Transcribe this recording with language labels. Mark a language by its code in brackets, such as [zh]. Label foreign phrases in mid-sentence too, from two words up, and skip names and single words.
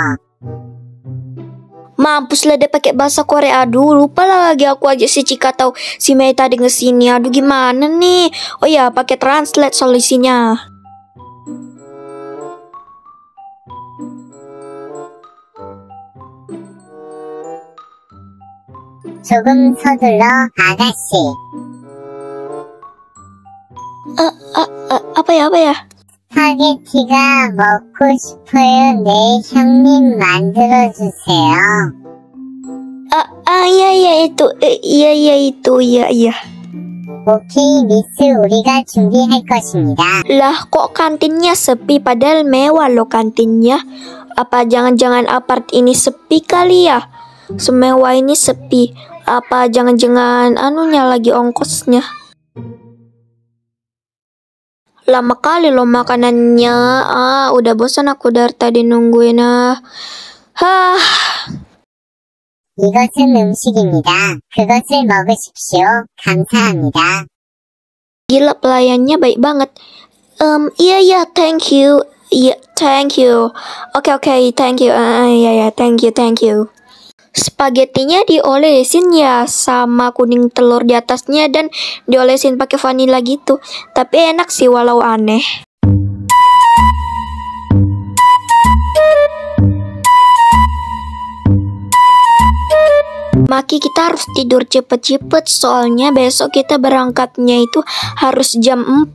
[id] Mampus lah dia pakai bahasa Korea. Aduh, lupa lah lagi aku aja si Cika atau si Mei tadi ngesini. Aduh, gimana nih? Oh ya, pakai translate solusinya. [ko] 조금 서둘러 아가씨. [id] Apa ya? [ko] 스파게티가 먹고 싶어요. 네, 형님 만들어주세요. [id] Iya. [ko] 오케이, 미스, 우리가 준비할 것입니다. [id] Lah, kok kantinnya sepi padahal mewah loh kantinnya. Apa jangan-jangan apart ini sepi kali ya? Semewah ini sepi. Apa jangan-jangan anunya lagi ongkosnya? Lama kali loh makanannya. Udah bosan aku dari tadi nungguin. [ko] 이것은 음식입니다. 그것을 먹으십시오. 감사합니다. [id] Gila, pelayannya baik banget. Iya, [en] thank you. Iya, thank you. Oke, thank you. Ya, thank you. [id] Spagettinya diolesin ya sama kuning telur di atasnya dan diolesin pakai vanila gitu. Tapi enak sih walau aneh. Maki, kita harus tidur cepet-cepet soalnya besok kita berangkatnya itu harus jam 4.